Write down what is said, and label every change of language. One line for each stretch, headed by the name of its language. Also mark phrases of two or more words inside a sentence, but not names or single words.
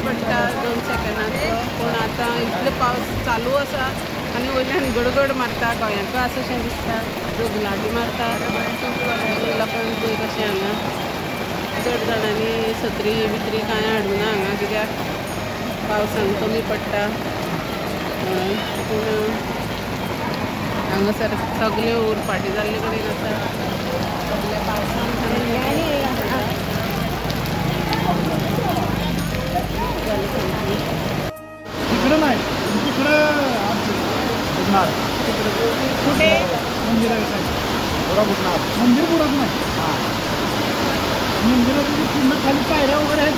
Konkani: पडटा 2 सेकंदाचो पूण आतां इतलो पावस चालू आसा आनी वयल्यान गडगड मारता गोंयाक अशें दिसता जोगलाटी मारता लोकांक पळय कशें हांगा चड जाणांनी सत्री बित्री कांय हाडूना हांगा कित्याक पावसान कमी पडटा पूण हांगासर सगळे उरफाटी जाल्ले कडेन आसा सगळे पावसान
Marathi: तिकडं नाही तिकडं कुठे मंदिर बुडत नाही मंदिरात पूर्ण खाली पायऱ्या वगैरे आहेत